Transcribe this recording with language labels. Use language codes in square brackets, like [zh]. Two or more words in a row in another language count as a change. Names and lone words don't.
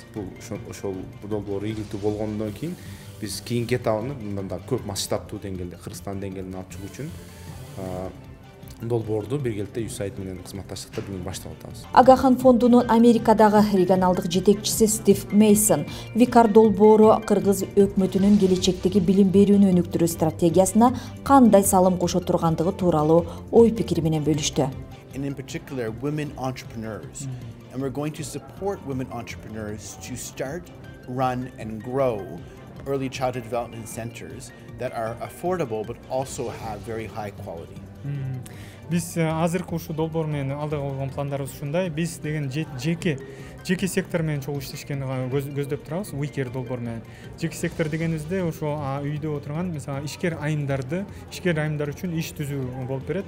[ky] Бул ошол долбоор ийгиликтүү болгондон кийин биз кийинки этабын мындан да көп масштабтуу деңгээлде, Кыргызстан деңгээлине алып чыгуу үчүн долбоорду биргеликте USAID менен кызматташтыкта бүгүн баштап атабыз. Агахан фондунун Америкадагы регионалдык жетекчиси Стив Мейсон Викар долбоору Кыргыз өкмөтүнүн келечектеги билим берүүнү өнүктүрүү стратегиясына кандай салым кошо тургандыгы тууралуу ой пикири менен бөлүштү. [en] And in particular, women entrepreneurs. And we're going to support women entrepreneurs to start, run, and grow early childhood development centers that are affordable but also have very high quality. [ky] Биз азыркы ушу долбоор менен алдыга койгон пландарыбыз ушундай. Биз деген жеке сектор менен чогуу иштешкени көздөп турабыз. Викер долбоор менен. Жеке сектор дегенибизде ошо үйдө отурган, мисалы, ишкер айымдар үчүн иш түзүү болуп берет.